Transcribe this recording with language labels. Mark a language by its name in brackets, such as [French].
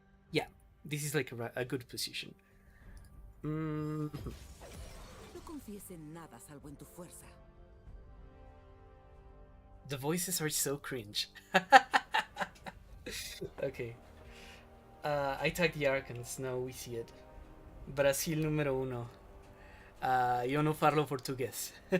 [English] Yeah, this is like a good position. Mm. [Spanish] No confíes en nada salvo en tu fuerza. [English] The voices are so cringe. Okay. I tagged the Arcans, now we see it. [Spanish] Brasil número uno. [Italian] Io non parlo português.